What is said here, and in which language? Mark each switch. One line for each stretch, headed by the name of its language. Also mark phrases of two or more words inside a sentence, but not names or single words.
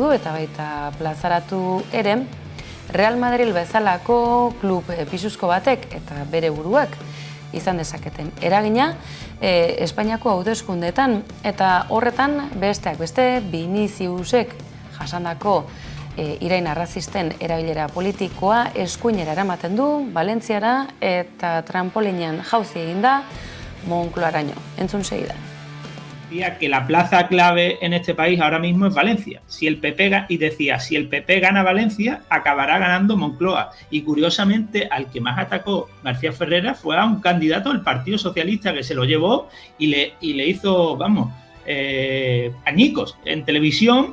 Basque: du eta baita plazaratu ere, Real Madrid bezalako klub pisuzko batek eta bere buruak izan dezaketen eragina Espainiako hauteskundeetan eta horretan besteak beste Viniciusek jasandako irain arrazisten erabilera politikoa eskuinera eramaten du Valentziara eta trampolinean jauzi egin da Moncloaraino. Entzun segidan.
Spanish: Que la plaza clave en este país ahora mismo es Valencia. Si el PP gana Valencia, acabará ganando Moncloa. Y curiosamente, al que más atacó García Ferreras fue a un candidato del Partido Socialista que se lo llevó y le hizo, añicos en televisión.